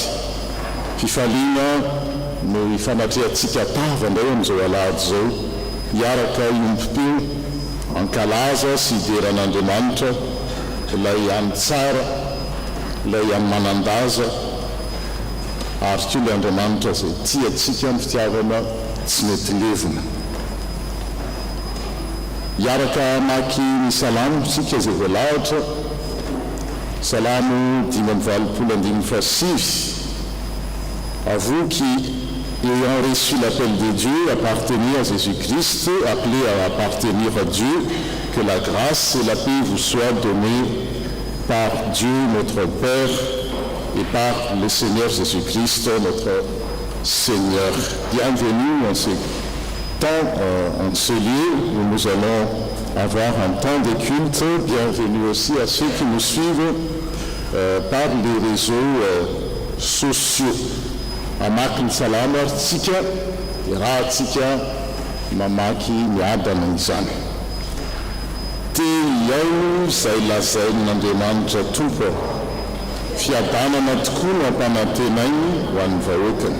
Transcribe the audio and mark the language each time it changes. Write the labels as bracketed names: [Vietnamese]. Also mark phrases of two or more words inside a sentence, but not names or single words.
[Malagasy] Fifaliana no ifanatrihantsika tava indray amin'izao alahady izao hiaraka iompom-peo ankalaza sy hideran'Andriamanitra ilay any tsara ilay any manandaza ary koa ilay Andriamanitra izay tiantsika ny fitiavana tsy mety levona. Hiaraka maky ny salamo tsika izay voalahatra salamo 5:26 [French] à vous qui ayant reçu l'appel de Dieu appartenir à Jésus-Christ, appelé à appartenir à Dieu, que la grâce et la paix vous soient données par Dieu notre Père et par le Seigneur Jésus-Christ notre Seigneur. Bienvenue en ce temps, en ce lieu où nous allons avoir un temps de culte. Bienvenue aussi à ceux qui nous suivent par les réseaux sociaux. [Malagasy] Amaky ny salama tsika dia raha tsika mamaky miadana izany. Teny iaino izay lazain'Andriamanitra Tompo, fiadanana tokoa no ampanantenainy ho an'ny vahoakany.